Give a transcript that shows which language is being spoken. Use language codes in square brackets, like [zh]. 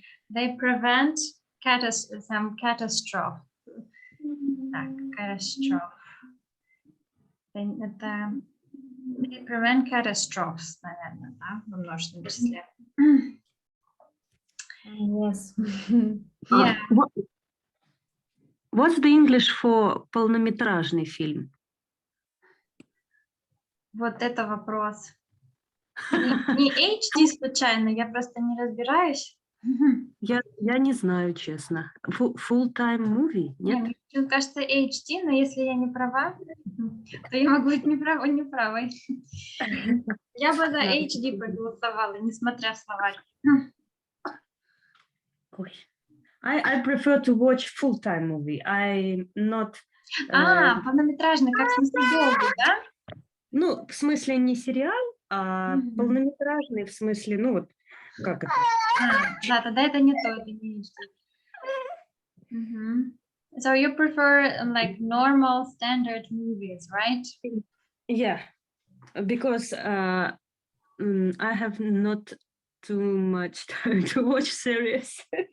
[en] They prevent some catastrophe. [ru] Так, catastrophe. Это they prevent catastrophes, наверное, да, в множественном числе. [en] Yes. Yeah. What's the English for полнометражный фильм? [ru] Вот это вопрос. Не HD случайно, я просто не разбираюсь. Я не знаю, честно. Full-time movie? Нет? Мне кажется HD, но если я не права, то я могу быть неправой. Я бы за HD проголосовала, несмотря в словарь. [en] I prefer to watch full-time movie. I'm not... [ru] полнометражный, как в смысле долгий, да? Ну, в смысле не сериал, а полнометражный, в смысле, ну вот, как это? Да, тогда это не то, это не HD. [en] So you prefer like normal standard movies, right? Yeah, because I have not too much time to watch series.